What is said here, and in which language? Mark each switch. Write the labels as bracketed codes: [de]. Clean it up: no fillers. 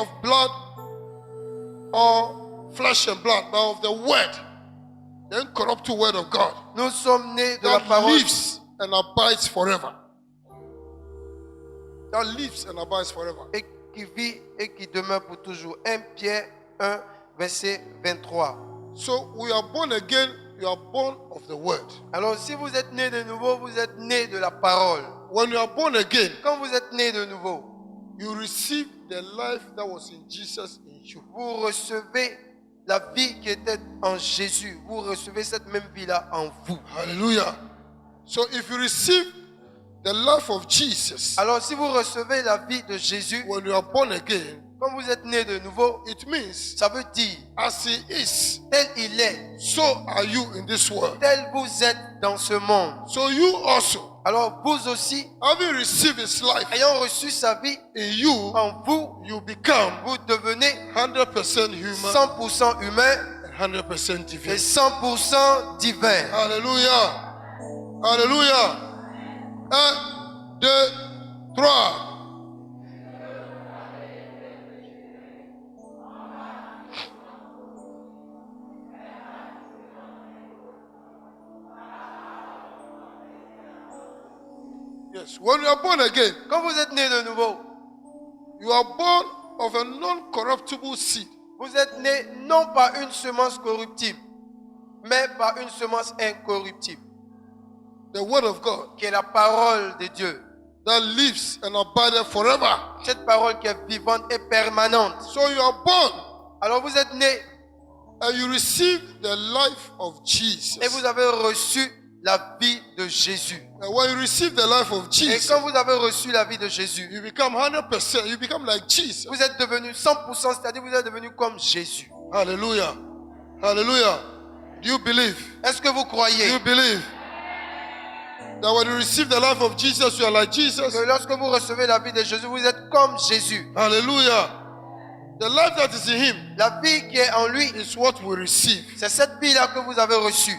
[en] of blood or flesh and blood, but of the word, the incorruptible word of God [fr] Nous sommes nés de la [en] that [fr] parole [en] lives and abides forever. That lives and abides forever. [fr] et qui vit et qui demeure pour toujours. 1 Pierre 1, verset 23. [en] So we are born again, you are born of the word. [fr] Alors si vous êtes nés de nouveau, vous êtes nés de la parole. [en] When you are born again, [fr] Quand vous êtes nés de nouveau, [en] you receive the life that was in Jesus in you. [fr] vous recevez la vie qui était en Jésus. Vous recevez cette même vie-là en vous. Hallelujah. [en] So if you receive the life of Jesus, [fr] Alors si vous recevez la vie de Jésus, [en] when you are born again, [fr] quand vous êtes nés de nouveau, [en] it means [fr] ça veut dire, [en] as he is, [fr] tel il est, [en] so are you in this world. [fr] tel vous êtes dans ce monde. [en] So you also, [fr] Alors vous aussi, [en] having received his life [fr] ayant reçu sa vie [en] in you, [fr] en vous, [en] you become [fr] vous devenez [en] 100% human [fr] 100% humain [en] and 100% [fr] et [en] divine. [fr] 100% divin. Alléluia. Alléluia. 1, 2, 3. [en] Yes. When you are born again, [fr] Quand vous êtes né de nouveau, [en] you are born of a non-corruptible seed. [fr] vous êtes né non par une semence corruptible, mais par une semence incorruptible, [en] The word of God [fr] qui est la parole de Dieu. [en] that lives and abides forever. [fr] Cette parole qui est vivante et permanente. [en] So you are born [fr] Alors vous êtes né [en] and you receive the life of [fr] et [en] Jesus. [fr] vous avez reçu la vie de Jésus. [en] And when you receive the life of [fr] Et [en] Jesus, [fr] quand vous avez reçu la vie de Jésus, [en] you become 100%. You become like Jesus. [fr] vous êtes devenu 100%, c'est-à-dire vous êtes devenu comme Jésus. [en] Hallelujah. Hallelujah. Do you believe? [fr] Est-ce que vous [en] Do [fr] croyez [en] you believe that when you receive the life of Jesus, you are like Jesus? [fr] que lorsque vous recevez la vie de Jésus, vous êtes comme Jésus? [en] Hallelujah. The life that is in him [fr] La vie qui est en lui, [en] is what we receive. [fr] c'est cette vie-là que vous avez reçue.